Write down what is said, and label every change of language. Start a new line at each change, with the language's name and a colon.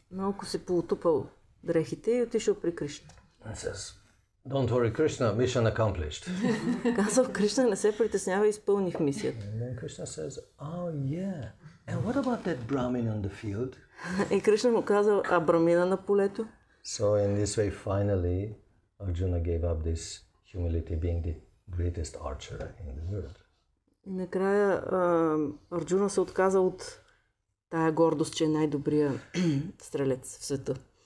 Bulgarian: Малко се поутупал дрехите и отишъл при Кришна.
English: And says, Don't worry, Krishna, mission accomplished.
Bulgarian: Казал Кришна, не се притеснява, изпълних мисията.
English: And then Krishna says, oh yeah, and what about that Brahmin on the field?
Bulgarian: И Кришна му казал, а брамина на полето?
English: So in this way, finally, Arjuna gave up this humility, being the greatest archer in the world.
Bulgarian: И накрая Арджуна се отказа от тая гордост, че е най-добрия стрелец в света.